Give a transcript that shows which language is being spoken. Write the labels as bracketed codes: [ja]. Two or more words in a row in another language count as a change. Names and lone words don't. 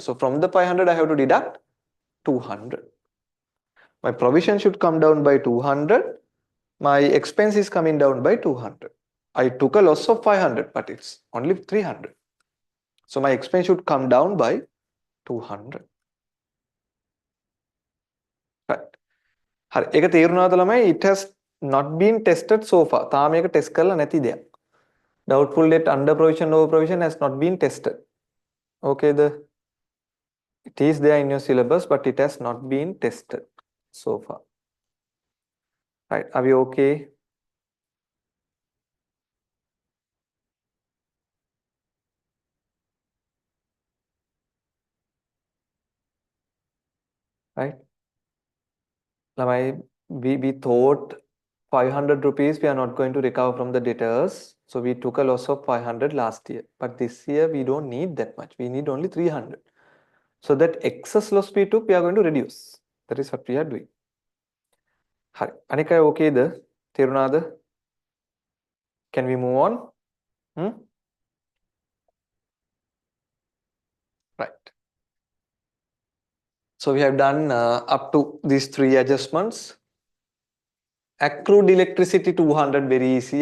[en] So from the 500 I have to deduct 200. My provision should come down by 200. My expense is coming down by 200. I took a loss of 500 but it's only 300. So my expense should come down by 200. Right. [si] හරි ඒක තේරුණාද ළමයි? [en] It has not been tested so far. [si] තාම මේක ටෙස්ට් කරලා නැති දෙයක්. [en] Doubtful debt under provision over provision has not been tested. Okay, it is there in your syllabus but it has not been tested so far. Right, are we okay? Right, we thought 500 rupees we are not going to recover from the debtors, so we took a loss of 500 last year, but this year we don't need that much, we need only 300. So that excess loss we took we are going to reduce. That is what we are doing. [si] Hari, අනික අය okayද? තේරුණාද? [en] Can we move on? Right. So we have done up to these 3 adjustments. Accrued electricity 200, very easy.